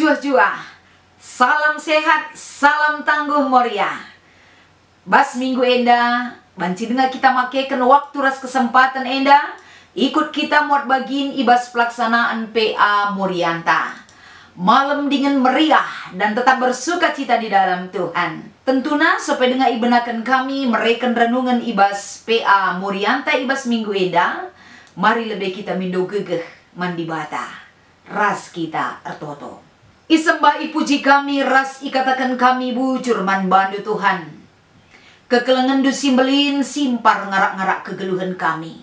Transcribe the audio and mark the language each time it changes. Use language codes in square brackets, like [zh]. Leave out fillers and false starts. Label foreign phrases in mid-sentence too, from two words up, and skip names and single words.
[btx] jua. [id] Salam sehat, salam tangguh moria. [btx] Bas minggu enda, banci dengar kita makekan waktu ras kesempatan enda, ikut kita muat bagin ibas pelaksanaan PA Morianta. [id] Malam dengan meriah dan tetap bersuka cita di dalam Tuhan. Tentunya supaya [btx] dengar ibenakan kami mereken renungan ibas PA Morianta ibas minggu enda, mari lebih kita mindo gegeh mandi bata. Ras kita ertoto. Isembah ipuji kami, ras ikatakan kami bujur man bandu Tuhan. Kekelengan du simbelin simpar ngarak-ngarak kegeluhan kami.